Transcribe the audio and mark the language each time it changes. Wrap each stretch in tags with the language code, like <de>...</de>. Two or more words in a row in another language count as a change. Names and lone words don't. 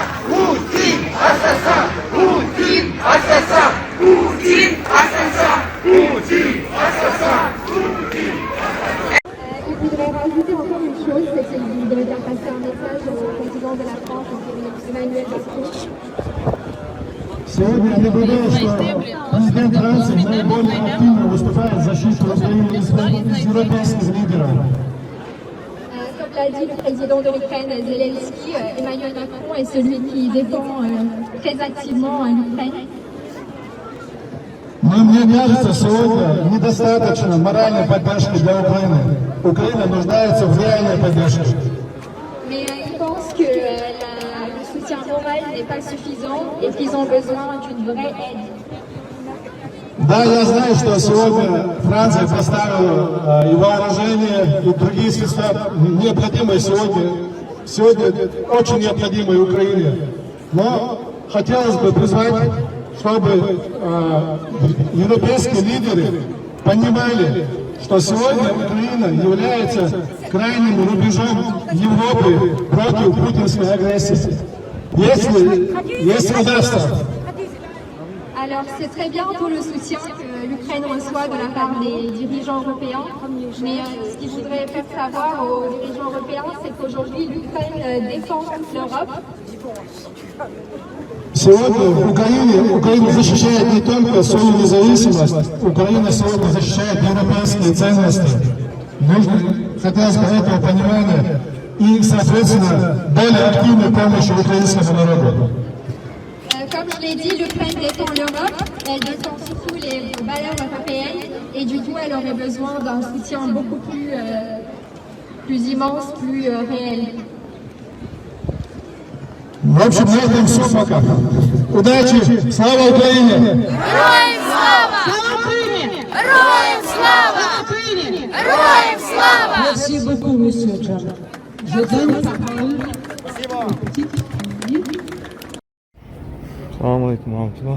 <fr>Poutine, assassin! Poutine, assassin! Poutine, assassin! Poutine, assassin! Il voudrait rajouter encore une chose, c'est qu'il voudrait faire passer un message au président de la France, Emmanuel Macron.</fr> <ru>Сегодня я наблюдаю, что президент Франции наиболее активно выступает в защиту Украины из европейских лидеров.</ru> <fr>Comme l'a dit le président de l'Ukraine, Zelensky, Emmanuel Macron est celui qui défend très activement l'Ukraine.</fr> <ru>Но мне кажется, сегодня недостаточно моральной поддержки для Украины. Украина нуждается в реальной поддержке.</ru> <fr>Mais il pense que le soutien moral n'est pas suffisant et qu'ils ont besoin d'une vraie aide.</fr> <ru>Да, я знаю, что сегодня Франция поставила и вооружение, и другие средства необходимые сегодня очень необходимые Украине. Но хотелось бы призвать, чтобы европейские лидеры понимали, что сегодня Украина является крайним рубежом Европы против путинской агрессии. Если удастся.</ru> <fr>Alors c'est très bien pour le soutien que l'Ukraine reçoit de la part des dirigeants européens, mais ce qu'il faudrait faire savoir aux dirigeants européens, c'est qu'aujourd'hui l'Ukraine défend l'Europe.</fr> <ru>Сегодня Украина защищает не только свою независимость, Украина сегодня защищает европейские ценности. Хотелось бы этого понимания и, соответственно, более активной помощи украинскому народу.</ru> <fr>Comme je l'ai dit, l'Ukraine défend l'Europe, elle défend surtout les valeurs européennes et du coup elle aurait besoin d'un soutien beaucoup plus immense, plus réel.</fr> <ru>В общем, на этом все пока. Удачи! Слава Украине! Героям слава! Слава Украине! Героям слава! Слава Украине! Героям слава!</ru> <fr>Merci beaucoup, monsieur Charles. Je donne la parole.</fr> <ar>سلام عليكم, Амтила.</ar>